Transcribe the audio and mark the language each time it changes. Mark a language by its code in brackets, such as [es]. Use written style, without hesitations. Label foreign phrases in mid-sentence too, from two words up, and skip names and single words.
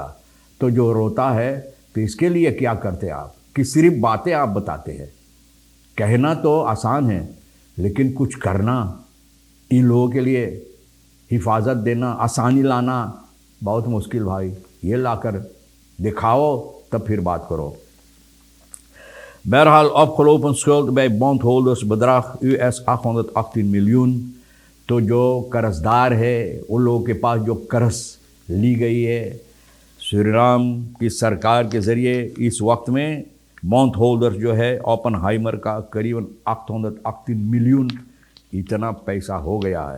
[hi] तो जो रोता है तो इसके लिए क्या करते आप कि सिर्फ बातें आप बताते हैं। कहना तो आसान है लेकिन कुछ करना, इन लोगों के लिए हिफाजत देना, आसानी लाना बहुत मुश्किल भाई। ये लाकर दिखाओ तब फिर बात करो। [nl] बहरहाल afgelopen schuld bij bondholders bedraagt US 818 miljoen। [hi] तो जो कर्जदार है उन लोगों के पास जो कर्ज ली गई है सूरीनाम की सरकार के ज़रिए इस वक्त में [en] bondholders [hi] जो है ओपनहाइमर का करीबन 818 मिलियन इतना पैसा हो गया है।